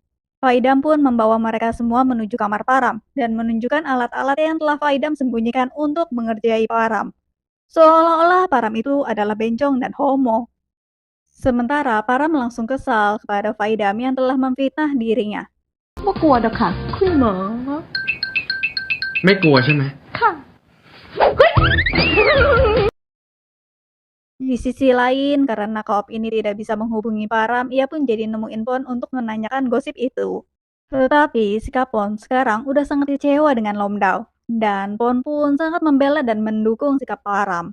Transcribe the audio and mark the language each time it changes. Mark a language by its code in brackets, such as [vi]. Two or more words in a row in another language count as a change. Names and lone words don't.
[id] Faidam pun membawa mereka semua menuju kamar Param dan menunjukkan alat-alat yang telah Faidam sembunyikan untuk mengerjai Param. Seolah-olah Param itu adalah bencong dan homo. Sementara Param langsung kesal kepada Faidam yang telah memfitnah dirinya. [th] ไม่กลัวเด้อค่ะคุณหมอ ไม่กลัวใช่ไหม ค่ะ [id] Di sisi lain, karena Kaop ini tidak bisa menghubungi Param, ia pun jadi nemuin Pon untuk menanyakan gosip itu. Tetapi sikap Pon sekarang udah sangat kecewa dengan Lomdao, dan Pon pun sangat membela dan mendukung sikap Param.